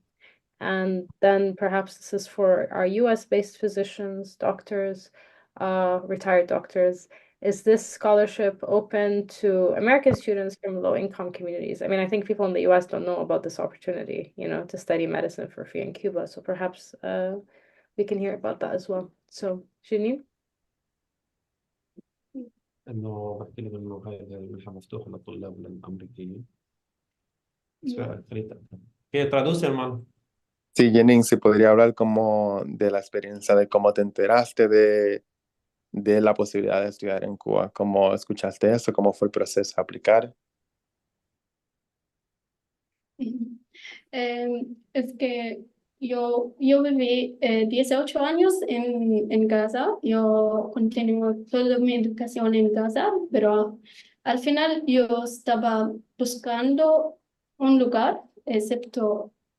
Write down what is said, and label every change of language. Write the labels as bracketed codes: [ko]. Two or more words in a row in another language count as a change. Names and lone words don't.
[en] And then perhaps this is for our US-based physicians, doctors, retired doctors. Is this scholarship open to American students from low-income communities? I mean, I think people in the US don't know about this opportunity, you know, to study medicine for free in Cuba. So perhaps we can hear about that as well. So, Jenen? [ar] انه بحكي لك انه هاي المنحه مفتوحه للطلاب الامريكيين. [es] ¿Qué traduce, hermano? Sí, Jenen, si podría hablar como de la experiencia de cómo te enteraste de la posibilidad de estudiar en Cuba, cómo escuchaste eso, cómo fue el proceso de aplicar. Es que yo viví 18 años en Gaza, yo continué toda mi educación en Gaza, pero al final yo estaba buscando un lugar, excepto